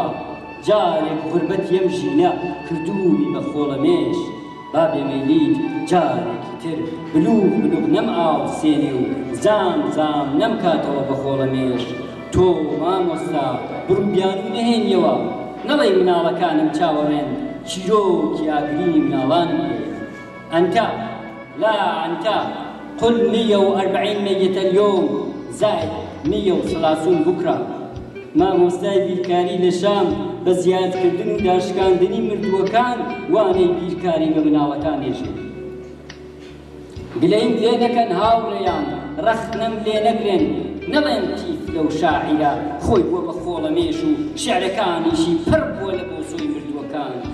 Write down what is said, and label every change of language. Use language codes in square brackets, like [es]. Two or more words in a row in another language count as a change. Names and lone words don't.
[ckb] جارێک غوربەت یەم ژینە کردووی بە خۆڵەمێش، با بێمەیلیت جارێکی تر بلوغ نەم ئاو سێنێ و زام نەمکاتەوە بە خۆڵەمێش. تۆ مامۆستا بڕووبیان و نەهێنیەوە، نەڵێ مناڵەکانم چاوەڕێن، چیرۆکی ئاگرینی مناڵانم هەیە. [ar] أنت قل 140 ميت اليوم زائد 130 بكرة. [ckb] مامۆستای بیرکاری لە شام بە زیادکردن و داشکاندنی مردووەکان وانەی بیرکاری بە مناڵەکان هێژێ. گلەیم لێ نەکەن هاوڕێیان، ڕەختنەم لێ نەگرێن، نەڵێن تیف لەو شاعیرە خۆی بووە بە خۆڵەمێش و شیعرەکانیشی پڕ بووە لە بۆسۆی مردووەکان.